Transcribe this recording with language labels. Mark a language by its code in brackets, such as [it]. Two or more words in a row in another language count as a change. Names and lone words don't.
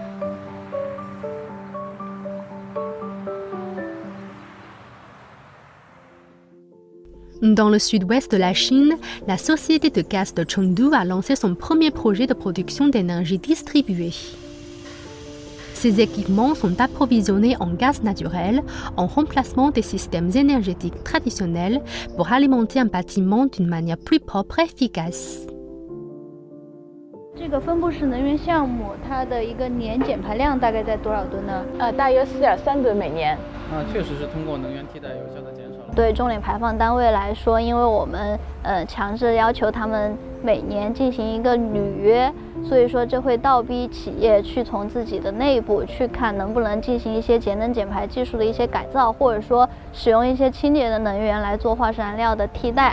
[fr] Dans le sud-ouest de la Chine, la société de gaz de Chengdu a lancé son premier projet de production d'énergie distribuée. Ces équipements sont approvisionnés en gaz naturel en remplacement des systèmes énergétiques traditionnels pour alimenter un bâtiment d'une manière plus propre et efficace. [zh] 这个分布式能源项目，它的一个年减排量大概在多少吨呢？大约4.3吨每年。确实是通过能源替代有效的减少了。对重点排放单位来说，因为我们强制要求他们每年进行一个履约，所以说这会倒逼企业去从自己的内部去看能不能进行一些节能减排技术的一些改造，或者说使用一些清洁的能源来做化石燃料的替代。